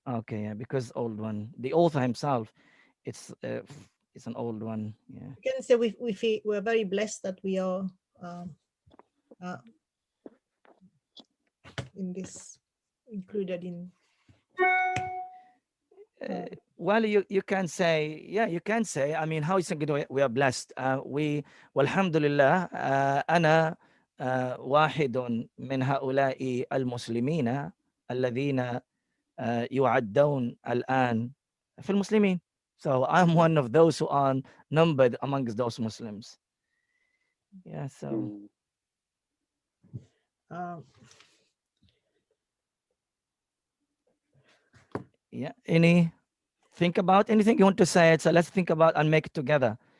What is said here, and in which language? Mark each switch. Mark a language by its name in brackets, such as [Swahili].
[English] Okay, yeah, because old one. The author himself, it's an old one. Yeah. You can say we feel we're very blessed that we are in this, included in. Well, you can say, yeah, you can say. I mean, how is it going? We are blessed. [Arabic] والحمد لله أنا واحد من هؤلاء المسلمين الذين يعدون الآن في المسلمين. [English] So I'm one of those who are numbered amongst those Muslims. Yeah. So. Yeah. Think about anything you want to say it. So let's think about and make it together.